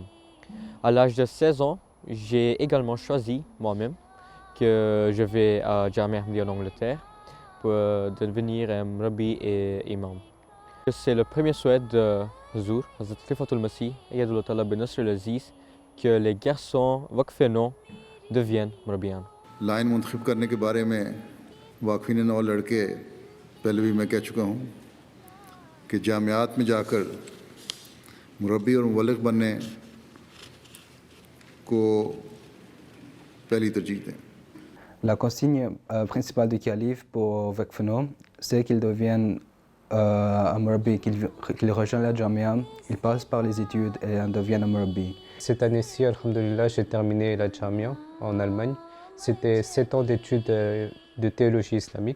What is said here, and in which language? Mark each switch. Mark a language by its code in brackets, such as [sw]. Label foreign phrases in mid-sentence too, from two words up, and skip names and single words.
[fr] À l'âge de 16 ans, j'ai également choisi moi-même que je vais à Jamia Ahmadiyya en Angleterre pour devenir un murabbi et imam. C'est le premier souhait de Huzour, Hazrat Khalifatul Masih [ar] أيده الله تعالى بن ناصر عزيز, [fr] que les garçons waqfeno deviennent murabbiyan. [ur] لائن منتخب کرنے کے بارے میں واقفین نو لڑکے پہلے بھی میں کہہ چکا ہوں کہ جامعات میں جا کر مربی اور مبلغ بننے کو پہلی ترجیح دیں. [fr] La consigne principale du calife pour Waqfeno, c'est qu'il devienne un murabbi, qu'il rejoigne la Jamia, il passe par les études et devient un murabbi. Cette année-ci, alhamdoulilah, j'ai terminé la Jamia en Allemagne. C'était 7 ans d'études de théologie islamique.